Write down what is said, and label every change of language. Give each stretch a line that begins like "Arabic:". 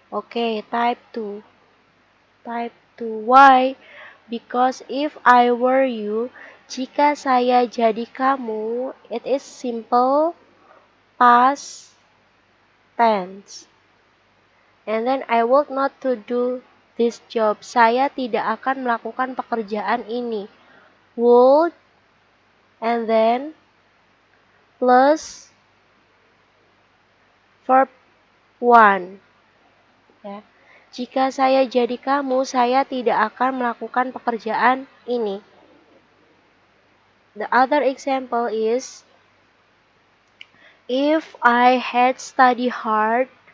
English: Okay, type 2. Type 2. Why? Because if I were you,
Indonesian: jika saya jadi kamu,
English: it is simple past tense. And then I would not to do this job.
Indonesian: Saya tidak akan melakukan pekerjaan ini.
English: Would and then plus verb 1.
Indonesian: Ya. Jika saya jadi kamu, saya tidak akan melakukan pekerjaan ini.
English: The other example is, if I had studied hard.